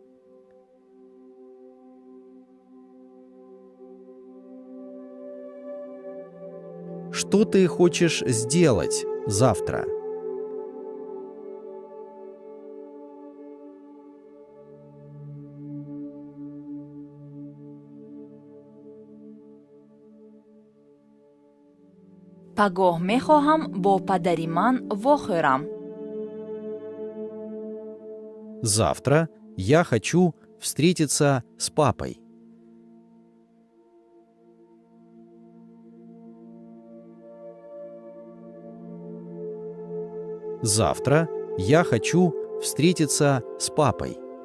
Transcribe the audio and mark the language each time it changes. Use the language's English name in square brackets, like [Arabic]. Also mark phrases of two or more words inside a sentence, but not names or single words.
[Russian] Что ты хочешь сделать завтра? [Tajik] пагоҳ мехоҳам бо падари ман вохӯрам. [Russian] Завтра я хочу встретиться с папой. Завтра я хочу встретиться с папой.